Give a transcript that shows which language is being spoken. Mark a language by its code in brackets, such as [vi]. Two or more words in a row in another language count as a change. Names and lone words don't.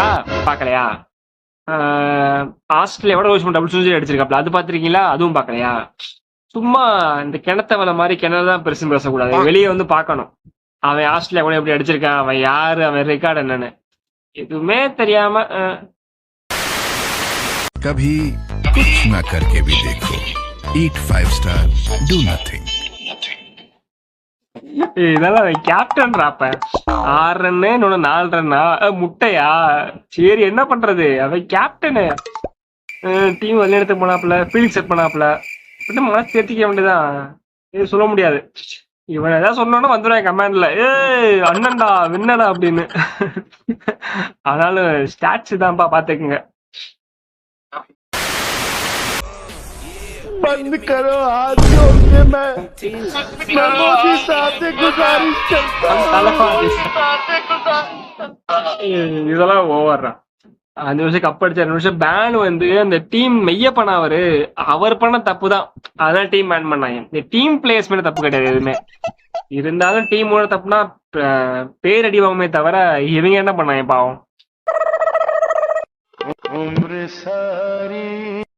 [ta] பாக்கலையா? ஆஸ்திரேலியாவோட ரோஹித் [en] double century [ta] அடிச்சிருக்காப்ல, அது பாத்திருக்கீங்களா? அதுவும் பாக்கலையா? சும்மா இந்த கிணத்தவள மாதிரி கிணறுதான் பெருசுன்னு பேசக்கூடாது. வெளியே வந்து பாக்கணும். அவன் ஆஸ்திரேலியா கூட எப்படி அடிச்சிருக்கான், அவன் யாரு, அவன் ரெக்கார்டு என்னன்னு எதுவுமே தெரியாம [hi] कभी कुछ न करके भी देखो. [en] Eat 5 star, do nothing. [ta] இதெல்லாம் கேப்டன் ராப்ப 6 ரன்னு, இன்னொன்னு 4 ரன்னா, முட்டையா? சரி, என்ன பண்றது? அவன் கேப்டனு. டீம் வெளியிடத்து போனாப்புல, [en] field set [ta] பண்ணாப்புல, மனசு தேர்த்திக்க வேண்டியதான். சொல்ல முடியாது. இவன் ஏதாவது சொன்னோன்னா வந்துடுவேன் கமெண்ட்ல, அண்ணன்டா வின்னடா அப்படின்னு. ஆனாலும் ஸ்டாட்ஸ் தான்ப்பா, பாத்துக்குங்க. [hi] बंद करो हाथ जोड़ के मैं मोदी साहब से गुजारिश करता हूं. [ta] இதெல்லாம் ஓவர்றா. 5 வருஷம் கப் அடிச்ச 2 வருஷம் பேன் அந்த டீம் மெய்யப்பன அவர் பண்ண தப்பு தான். அதான் [en] team ban [ta] பண்ணாங்க. இந்த [en] team players [ta] மேல தப்பு கிடையாது எதுவுமே. இருந்தாலும் டீமோட தப்புனா பேர் அடி வாங்குமே தவிர இவங்க என்ன பண்ணாங்க பாவம்.